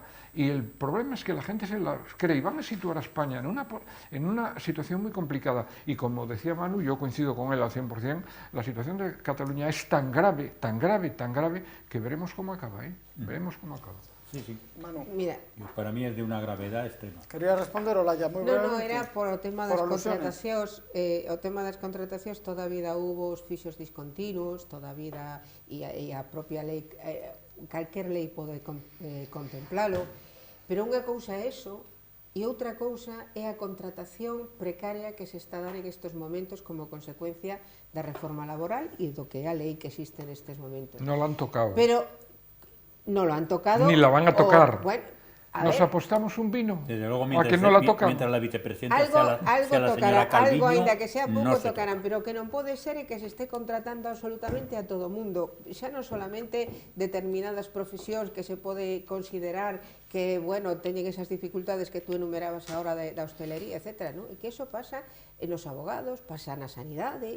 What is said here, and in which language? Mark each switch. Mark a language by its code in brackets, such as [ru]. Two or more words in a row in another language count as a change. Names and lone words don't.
[es] Y el problema es que la gente se las cree y van a situar a España en una situación muy complicada. Y como decía Manu, yo coincido con él al 100%, la situación de Cataluña es tan grave, tan grave, tan grave, que veremos cómo acaba, ¿eh? Veremos cómo acaba. Sí, sí. Manu, Mira, Para mí es de unha gravedad extrema. [gl] quería responder, Olaya, moi [es] no, [gl] brevemente. era por o tema [es] Por [gl] das [es] alusiones. [gl] contratacións, o tema das contratacións toda a vida hubo os fixos discontinuos, toda a vida e a propia lei, calquer lei pode contemplalo, pero unha cousa é eso e outra cousa é a contratación precaria que se está dando en estes momentos como consecuencia da reforma laboral e do que é a lei que existe nestes momentos. [es] No la han tocado. Pero no lo han tocado. Ni la van a tocar. Bueno, ¿Nos apostamos un vino? Desde luego, ¿A que no la tocan? mientras la vicepresidenta Algo, sea la tocará, señora Calviño, [gl] algo ainda que sea pouco [es] no se [gl] tocarán, pero que non pode ser é que se esté contratando absolutamente a todo o mundo, xa non solamente determinadas profesións que se pode considerar que, bueno, teñen esas dificultades que tú enumerabas ahora da hostelería, etc., ¿no? E que eso pasa en os abogados, pasa na sanidade.